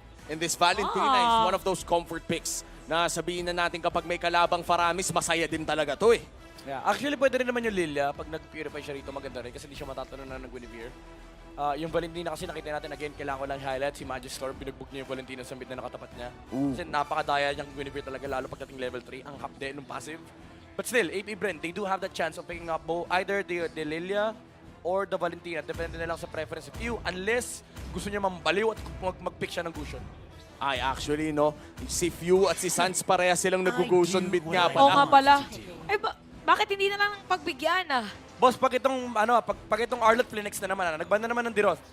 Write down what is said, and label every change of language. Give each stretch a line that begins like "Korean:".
English: And this Valentina is one of those comfort picks
Filipino: na sabihin na natin kapag may kalabang Faramis, masaya din talaga to eh.
English: Yeah. Actually,
Filipino: pwede rin naman yung Lilia. Pag nag-purify siya rito, maganda rin kasi hindi siya matatanong na ng Guinevere. Yung Valentina kasi nakita natin again, kailangan ko lang highlight si Magistor. Binugbog niya yung Valentina sa mid na nakatapat niya. Kasi napakadaya niyang Guinevere talaga, lalo pagdating level 3. Ang hapde nung passive.
English: But still, AP Bren, they do have that chance of picking up either the Lilia or the Valentina.
Filipino: Depende na lang sa preference of you unless gusto niya mambaliw at mag-pick siya ng Gusion. Ay, actually, no, si Few at si Sans pareha silang nag-gusion bid nga Oo nga pala. pala. Eh, bakit hindi na lang pagbigyan ah? Boss, pag itong Arlot Flinex na naman, nagban na naman ng Diroth.